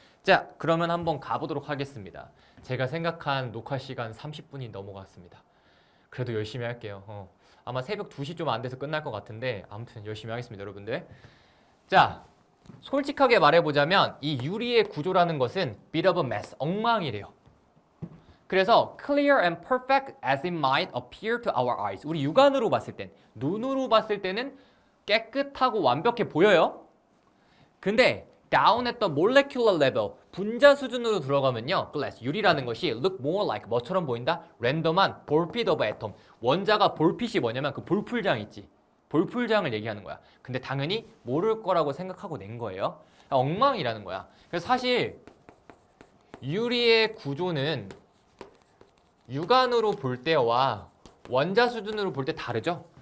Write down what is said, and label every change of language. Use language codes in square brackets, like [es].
[ko] 자, 그러면 한번 가보도록 하겠습니다. 제가 생각한 녹화 시간 30분이 넘어갔습니다. 그래도 열심히 할게요. 아마 새벽 2시 좀 안 돼서 끝날 것 같은데 아무튼 열심히 하겠습니다, 여러분들. 자, 솔직하게 말해보자면 이 유리의 구조라는 것은 [en] bit of a mess, [ko] 엉망이래요. [en] 그래서 clear and perfect as it might appear to our eyes. [ko] 우리 육안으로 봤을 땐, 눈으로 봤을 때는 깨끗하고 완벽해 보여요. 근데 [en] down at the molecular level, [ko] 분자 수준으로 들어가면요, glass, 유리라는 것이 [en] look more like, [ko] 뭐처럼 보인다? 랜덤한 볼핏 [en] of atom. [ko] 원자가 볼핏이 뭐냐면 그 볼풀장 있지. 볼풀장을 얘기하는 거야. 근데 당연히 모를 거라고 생각하고 낸 거예요. 엉망이라는 거야. 그래서 사실 유리의 구조는 육안으로 볼 때와 원자 수준으로 볼 때 다르죠.